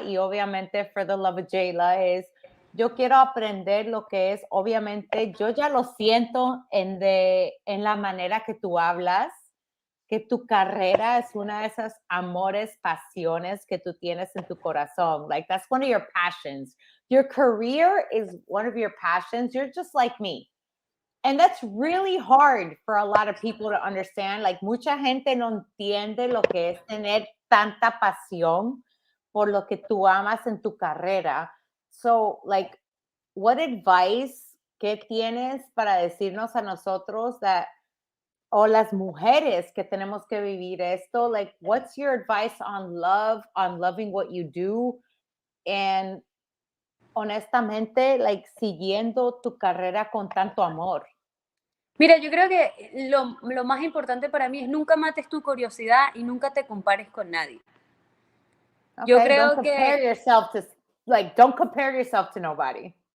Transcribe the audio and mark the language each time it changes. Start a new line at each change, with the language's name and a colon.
Spanish: Y obviamente, for the love of Jayla, yo quiero aprender lo que es, obviamente, yo ya lo siento en la manera que tú hablas, que tu carrera es una de esas amores, pasiones que tú tienes en tu corazón.
English: Like, that's one of your passions. Your career is one of your passions. You're just like me. And that's really hard for a lot of people to understand.
Spanish: Like, mucha gente no entiende lo que es tener tanta pasión por lo que tú amas en tu carrera.
English: So, like, what advice
Spanish: que tienes para decirnos a nosotros o las mujeres que tenemos que vivir esto?
English: Like, what's your advice on love, on loving what you do?
Spanish: And honestamente, like, siguiendo tu carrera con tanto amor. Mira, yo creo que lo más importante para mí es nunca mates tu curiosidad y nunca te compares con nadie.
English: Okay,
Spanish: yo creo
English: don't compare
Spanish: que
English: yourself to, don't compare yourself to nobody.